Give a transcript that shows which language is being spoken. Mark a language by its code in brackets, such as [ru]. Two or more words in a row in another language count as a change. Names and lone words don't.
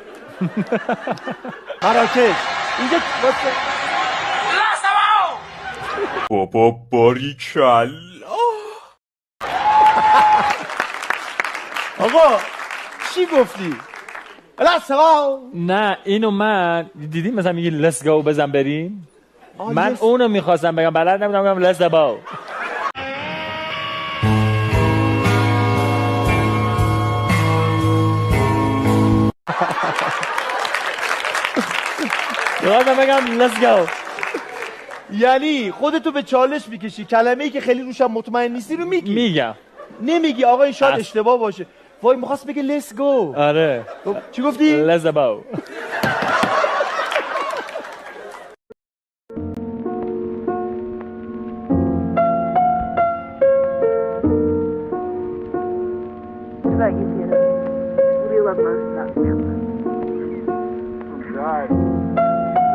[fa] مراکش. اینجا واسه بابا باریکلا. آقا چی گفتی؟ نه اینو من دیدیم مثلا میگی [en] let's go [fa] بزن بریم. من اونو میخواستم بگم بلد نبودم بگم [en] let's go. [fa] یادم بگم [en] let's go. [fa] یعنی خودتو به چالش میکشی، کلمه‌ای که خیلی روشم مطمئن نیستی رو میگی. میگم. نمیگی آقا این شاید اشتباه باشه. وای می‌خواست بگه [en] let's go. [fa] آره. چی گفتی؟ [en] let's go. What about you, Peter? What do you love most about Tampa? God, so many things.